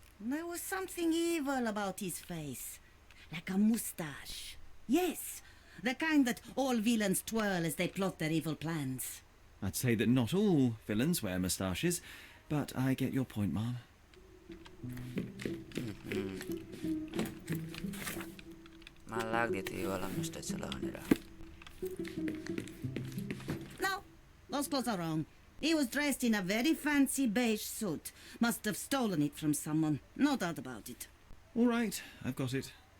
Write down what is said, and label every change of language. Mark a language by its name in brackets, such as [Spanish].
[English] There was something evil about his face. Like a moustache. Yes, the kind that all villains twirl as they plot their evil plans. I'd say that not all villains wear moustaches, but I get your point, Mom. [Nepali] मलाई लाग्दै थियो यो वाला मुस्टाच होला भनेर [English] No, those clothes are wrong. He was dressed in a very fancy beige suit. Must have stolen it from someone. No doubt about it. All right, I've got it.